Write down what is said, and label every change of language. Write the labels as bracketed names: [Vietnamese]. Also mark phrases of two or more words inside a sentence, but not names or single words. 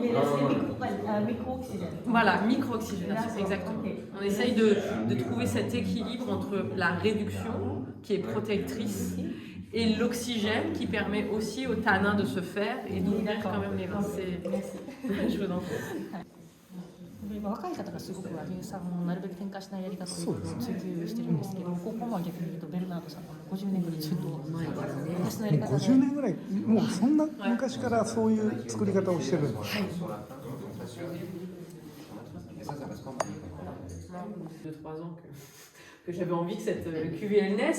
[French] Micro-oxygène. Voilà, micro-oxygénation, exactement. On essaye de trouver cet équilibre entre la réduction qui est protectrice et l'oxygène qui permet aussi au tanin de se faire et d'ouvrir quand même les vins. Je vous en prie. [Japanese] 若い方がすごく乳酸をなるべく添加しないやり方を追求してるんですけど、ここは逆に言うとベルナードさんは50年ぐらいずっと昔のやり方で 50年ぐらい、もうそんな昔からそういう作り方をしてるんですか。 [French] 2-3 ans que j'avais envie que cette cuvée elle naisse.